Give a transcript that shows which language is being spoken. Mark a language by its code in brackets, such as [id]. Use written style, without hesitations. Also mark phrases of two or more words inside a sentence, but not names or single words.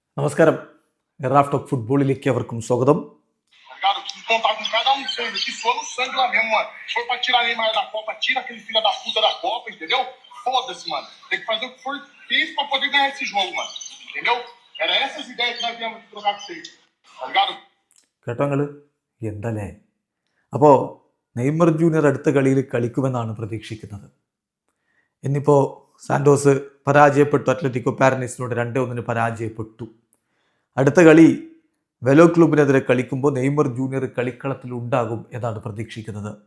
[ml] നമസ്കാരം. റാഫ് ടോക്ക് ഫുട്ബോളിലേക്ക് അവർക്കും സ്വാഗതം. [pt] Ligado? Preciso contar com cada um de vocês aqui, suando sangue lá mesmo, mano. Se for pra tirar Neymar da Copa, tira aquele filho da puta da Copa, entendeu? Foda-se, mano. Tem que fazer o que for feito pra poder ganhar esse jogo, mano. Entendeu? Era essas ideias que nós viemos trocar com vocês. Tá ligado? [ml] കേട്ടോ നിങ്ങള് എന്തല്ലേ? അപ്പോൾ നെയ്മർ ജൂനിയർ അടുത്ത കളിയിൽ കളിക്കുമെന്നാണ് പ്രതീക്ഷിക്കുന്നത്. ഇന്നിപ്പോൾ സാന്റോസ് പരാജയപ്പെട്ടു, അത്ലറ്റിക്കോ പാരനൈസിനോട് 2-1 പരാജയപ്പെട്ടു. അടുത്ത കളി വെലോ ക്ലൂബിനെതിരെ കളിക്കുമ്പോൾ നെയ്മർ ജൂനിയർ കളിക്കളത്തിൽ ഉണ്ടാകും എന്നാണ് പ്രതീക്ഷിക്കുന്നത്.